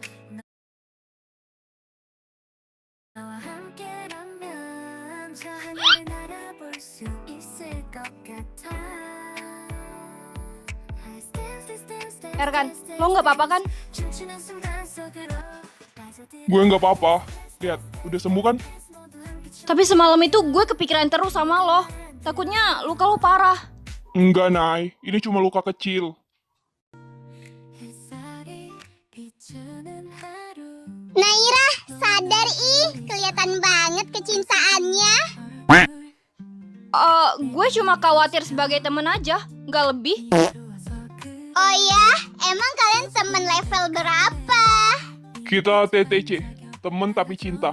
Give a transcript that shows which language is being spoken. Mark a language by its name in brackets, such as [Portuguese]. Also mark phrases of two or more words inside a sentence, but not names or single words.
[Korean] 나와 함께라면 저 하늘을 날아볼 수 있을 것 같아 [Indonesian] Erkan, lo nggak apa-apa kan? [Korean] 춤추는 순간 속으로 [Indonesian] Gue nggak apa-apa. Lihat, udah sembuh kan? Tapi semalam itu gue kepikiran terus sama lo. Takutnya luka lo parah. Enggak, Nay. Ini cuma luka kecil. [Korean] 햇살이 비추는 하루 [Indonesian] Naira, sadar kelihatan banget kecintaannya. Gue cuma khawatir sebagai temen aja, nggak lebih. Oh ya, emang kalian temen level berapa? Kita TTC, temen tapi cinta.